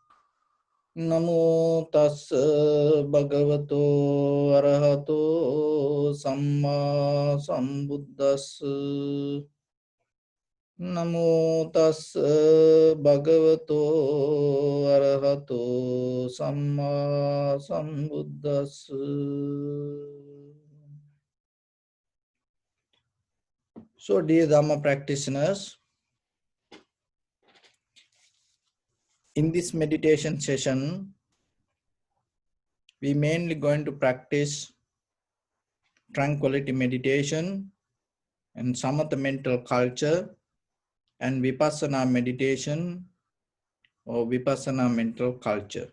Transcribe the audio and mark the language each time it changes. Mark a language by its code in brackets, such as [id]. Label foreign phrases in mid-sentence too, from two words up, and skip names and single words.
[pi] Namo tassa bhagavato arahato samma sambuddhassa. Namo tassa bhagavato arahato samma sambuddhassa. [en] So, dear Dhamma practitioners, in this meditation session, we mainly going to practice tranquility meditation and samatha mental culture and vipassana meditation or vipassana mental culture.